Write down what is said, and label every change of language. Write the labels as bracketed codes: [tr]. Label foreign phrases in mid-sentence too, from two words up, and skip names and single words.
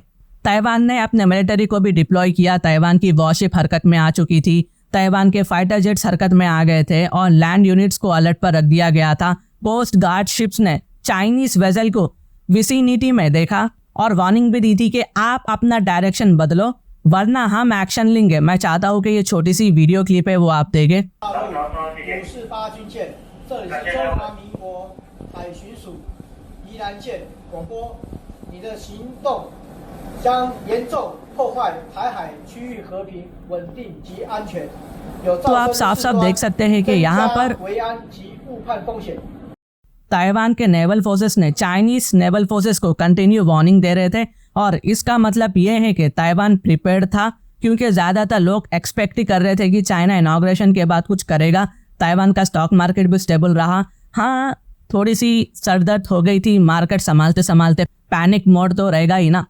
[hi] ताइवान ने अपने मिलिट्री को भी डिप्लॉय किया। ताइवान की वॉरशिप हरकत में आ चुकी थी, ताइवान के [en] fighter jets [hi] हरकत में आ गए थे और [en] land units [hi] को अलर्ट पर रख दिया गया था। [en] coast guard ships [hi] ने [en] Chinese vessel [hi] को विसिनिटी में देखा और वार्निंग भी दी थी कि आप अपना डायरेक्शन बदलो, वरना हम एक्शन लेंगे। मैं चाहता हूँ कि ये छोटी सी [en] video clip [hi] है, वो आप देखें। [zh] 548 军舰，这里是中华民国海巡署宜兰舰广播，你的行动将严重破坏台海区域和平、稳定及安全，有造成 [hi] तो आप साफ साफ देख सकते हैं कि यहाँ पर [zh] 维安及误判风险。 [hi] ताइवान के [en] naval forces [hi] ने [en] Chinese naval forces [hi] को [en] continue warning [hi] दे रहे थे, और इसका मतलब ये है कि ताइवान प्रिपेयर्ड था, क्योंकि ज़्यादातर लोग एक्सपेक्ट ही कर रहे थे कि चाइना इनॉग्रेशन के बाद कुछ करेगा। ताइवान का [en] stock market [hi] भी स्टेबल रहा। हाँ, थोड़ी सी सरदर्द हो गई थी, मार्केट संभालते संभालते [en] panic mode [hi] तो रहेगा ही ना।